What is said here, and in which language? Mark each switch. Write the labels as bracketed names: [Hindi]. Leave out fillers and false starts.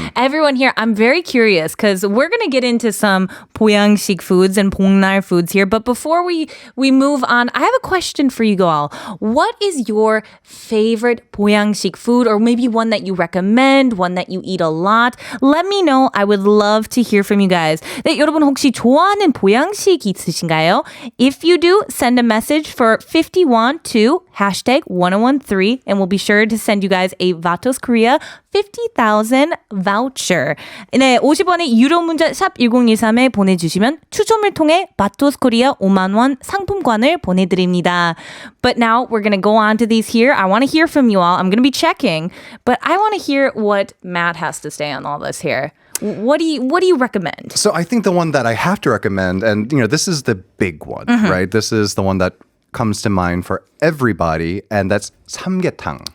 [English] Everyone here, I'm very curious because we're going to get into some Pouyangshi foods and 복날 foods here. But before we move on, I have a question for you all. What is your favorite Pouyangshi food, or maybe one that you recommend, one that you eat a lot? Let me know. I would love to hear from you guys. [Korean] 네, 여러분 혹시 좋아하는 보양식 있으신가요? [English] If you do, send a message for 51 to hashtag 1013 and we'll be sure to send you guys a Vatos Korea 50,000 voucher. [Korean] 네, 50원의 유료 문자 샵 1013에 보내주시면 추첨을 통해 바토스 코리아 5만 원 상품권을 보내드립니다. [English] But now we're going to go on to these here. I want to hear from you all. I'm going to be checking, but I want to hear what Matt has to say on all this here. What do you recommend? So I think the one that I have to recommend, and this is the big one, right? This is the one that comes to mind for everybody, and that's 삼계탕.